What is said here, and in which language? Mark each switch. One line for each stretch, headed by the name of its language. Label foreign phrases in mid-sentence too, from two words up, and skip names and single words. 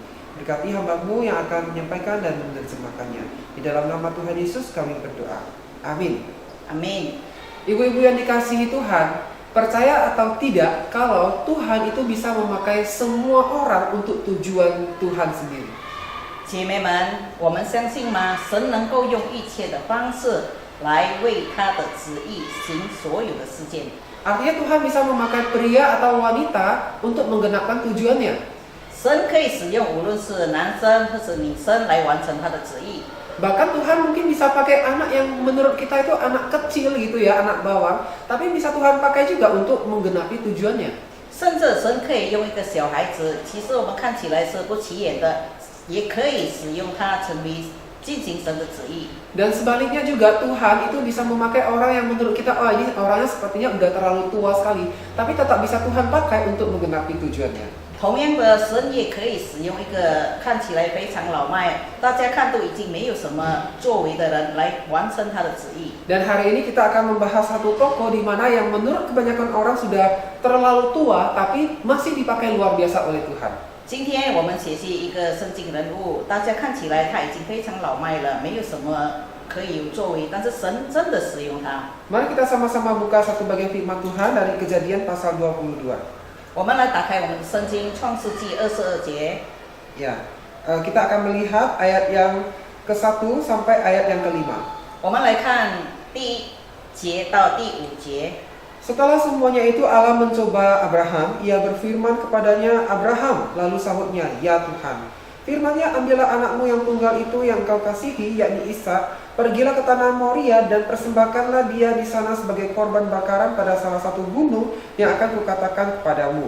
Indonesian: Berkati hamba-Mu yang akan menyampaikan dan menerjemahkannya. Di dalam nama Tuhan Yesus kami berdoa. Amin. Amin. Ibu-ibu yang dikasihi Tuhan, percaya atau tidak kalau Tuhan itu bisa memakai semua orang untuk tujuan Tuhan sendiri.
Chinese: 姐妹们，我们相信吗？神能够用一切的方式来为他的旨意行所有的事件。
Indonesian: Artinya Tuhan bisa memakai pria atau wanita untuk menggenapkan tujuannya.
Chinese: 神可以使用无论是男生或是女生来完成他的旨意。
Indonesian: Bahkan Tuhan mungkin bisa pakai anak yang menurut kita itu anak kecil gitu ya, anak bawang. Tapi bisa Tuhan pakai juga untuk menggenapi tujuannya.
Chinese: 甚至神可以用一个小孩子，其实我们看起来是不起眼的，也可以使用他成为进行神的旨意。
Indonesian: Dan sebaliknya juga Tuhan itu bisa memakai orang yang menurut kita, oh ini orangnya sepertinya udah terlalu tua sekali. Tapi tetap bisa Tuhan pakai untuk menggenapi tujuannya.
Chinese: 同样的，神也可以使用一个看起来非常老迈，大家看都已经没有什么作为的人来完成他的旨意。
Indonesian: Dan hari ini kita akan membahas satu tokoh di mana yang menurut kebanyakan orang sudah terlalu tua tapi masih dipakai luar biasa oleh Tuhan.
Chinese: 今天我们学习一个圣经人物，大家看起来他已经非常老迈了，没有什么可以有作为，但是神真的使用他。
Indonesian: Mari kita sama-sama buka satu bagian firman Tuhan dari Kejadian pasal 22.
Chinese: 我们来打开我们的圣经《创世纪》22节。
Indonesian: Ya, kita akan melihat ayat yang ke-1 sampai ayat yang ke-5.
Chinese: 我们来看第1节到第5节。
Indonesian: Setelah semuanya itu Allah mencoba Abraham, ia berfirman kepadanya, Abraham, lalu sahutnya, ya Tuhan. Firman-Nya, ambillah anakmu yang tunggal itu yang kau kasihi, yakni Ishak, pergilah ke tanah Moria dan persembahkanlah dia di sana sebagai korban bakaran pada salah satu gunung yang akan kukatakan kepadamu.